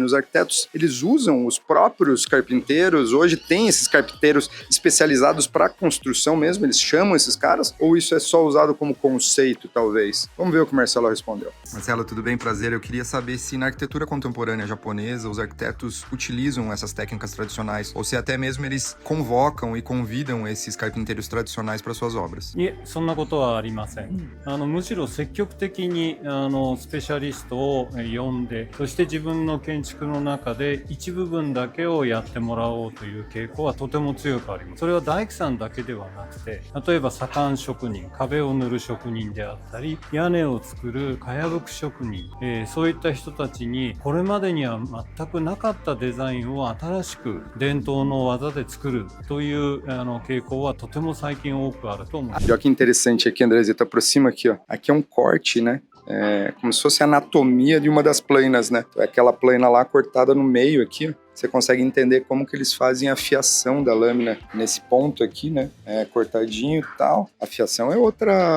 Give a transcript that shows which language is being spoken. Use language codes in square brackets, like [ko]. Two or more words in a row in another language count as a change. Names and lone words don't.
[pt] Os arquitetos, eles usam os próprios carpinteiros, hoje tem esses carpinteiros especializados para construção mesmo, eles chamam esses caras, ou isso é só usado como conceito, talvez? Vamos ver o que o Marcelo respondeu. Marcelo, tudo bem? Prazer. Eu queria saber se na arquitetura contemporânea japonesa os arquitetos utilizam essas técnicas tradicionais ou se até mesmo eles convocam e convidam esses carpinteiros tradicionais para suas obras. [ja] いえ、そんなことはありません。むしろ積極的にスペシャリストを呼んで、そして自分の建築の中で一部分だけをやってもらおうという傾向はとても強くあります。それは大工さんだけではなくて、例えば左官職人、壁を塗る職人であったり、屋根を作るかやぶく職人、そういった人たちにこれまでには全くなかったデザインを新しく伝統の技で作るという傾向はとても最近多くあると思います。 [pt] Olha que interessante aqui, Andrezito, aproxima aqui, ó. Aqui é um corte, né? É como se fosse a anatomia de uma das planas, né? É aquela plana lá cortada no meio aqui, ó. Você consegue entender como que eles fazem a fiação da lâmina nesse ponto aqui, né? É cortadinho e tal. A fiação é outra...